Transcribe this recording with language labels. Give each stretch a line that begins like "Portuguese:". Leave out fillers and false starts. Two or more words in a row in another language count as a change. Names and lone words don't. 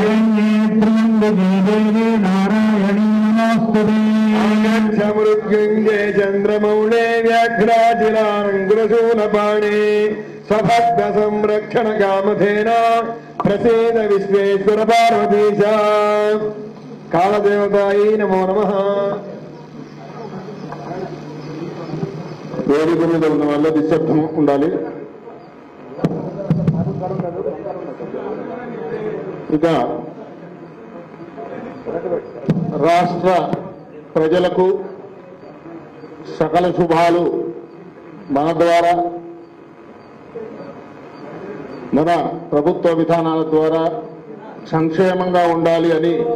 Sanskrit: मृत्युंजय चंद्रमौले व्याघ्राजिलांकुरशूलपाणे स्वभक्त संरक्षण कामधेना प्रसीद विश्वेश्वर पार्वतीश कालदेवतायै नमो नमः।
Telugu: వేదిక మీద ఉన్న వాళ్ళ నిశ్శబ్దం ఉండాలి. ఇక రాష్ట్ర ప్రజలకు సకల శుభాలు మన ద్వారా మన ప్రభుత్వ విధానాల ద్వారా సంక్షేమంగా ఉండాలి అని